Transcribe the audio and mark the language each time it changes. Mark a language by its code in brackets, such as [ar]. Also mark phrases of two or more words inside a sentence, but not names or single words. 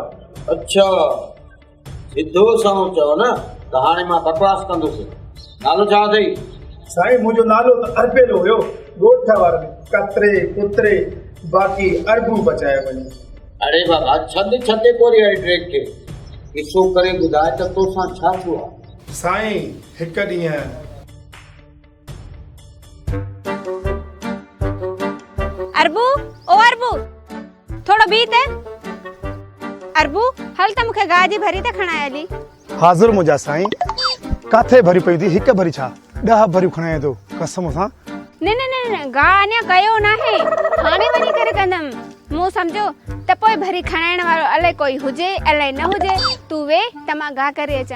[sd] अच्छा सिधो सां चओ न त हाणे मां बकवास कंदुसि नालो छा अथई साईं मुंहिंजो नालो त अरबेलो हुयो ॻोठ वारनि कतरे कुतरे बाक़ी अरबू बचाए वञे अरे बाबा छॾे कोरी आहे ट्रेक खे किसो करे ॿुधाए त तोसां छा थियो आहे साईं हिकु ॾींहुं अरबू ओ अरबू थोड़ो बीत अरबू हल त मूंखे गाह जी भरी त खणाए हली हाज़िर मुंहिंजा साईं काथे भरी पई थी हिकु भरी छा 10 भरियूं खणाए थो कसम सां न न न न गाह अञा कयो नाहे हाणे वञी करे कंदमि मूं सम्झो त पोइ भरी खणाइण वारो अलाए कोई हुजे अलाए न हुजे तूं वे त मां गाह करे अचां